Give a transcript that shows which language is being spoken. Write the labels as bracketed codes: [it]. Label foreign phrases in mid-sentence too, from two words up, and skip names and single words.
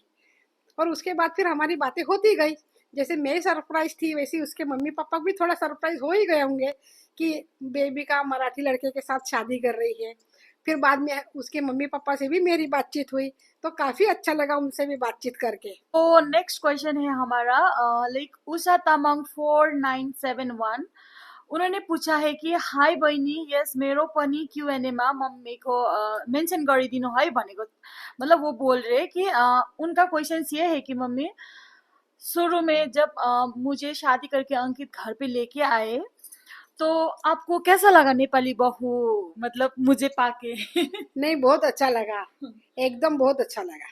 [hi] और उसके बाद फिर हमारी बातें होती गई. जैसे मैं सरप्राइज थी वैसे उसके मम्मी पापा भी थोड़ा सरप्राइज हो ही गए होंगे कि बेबी का मराठी लड़के के साथ शादी कर रही है. फिर बाद में उसके मम्मी पापा से भी मेरी बातचीत हुई, तो काफी अच्छा लगा उनसे भी बातचीत करके. तो [en] next question [hi] है हमारा लाइक उषा तामाङ 4971. [ne] उन्होंने पूछा है कि हाई बहिनी, यस मेरो पनि Q&A मा मम्मीको मेन्सन गरिदिनु है भनेको. [hi] मतलब वो बोल रहे कि उनका क्वेश्चन ये है कि मम्मी शुरू में जब मुझे शादी करके अंकित घर पे लेके आए तो आपको कैसा लगा नेपाली बहू मतलब मुझे पाके? नहीं, बहुत अच्छा लगा, एकदम बहुत अच्छा लगा.